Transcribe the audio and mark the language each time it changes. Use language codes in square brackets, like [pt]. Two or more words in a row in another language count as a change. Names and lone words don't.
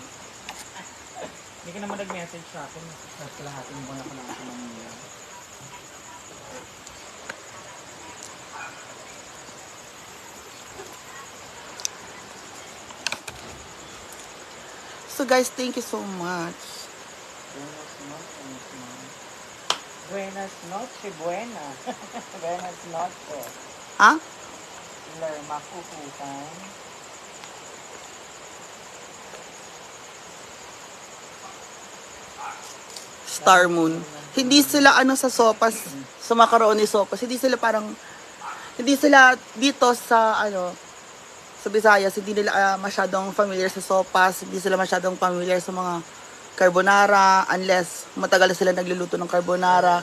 [tl] Hindi ka naman nag-message sa akin. Sa lahat yung buwan ako lang sa Manila. [en] So guys, thank you so much. [es] Buenas noches, buena. Buenas noches. [tl] Ha? Lerma kukutan. Star Moon. Hindi sila ano sa sopas, sa macaroni sopas. Hindi sila parang, hindi sila dito sa ano, sa Visayas, hindi nila masyadong familiar sa sopas, hindi sila masyadong familiar sa mga carbonara, unless matagal na sila nagluluto ng carbonara.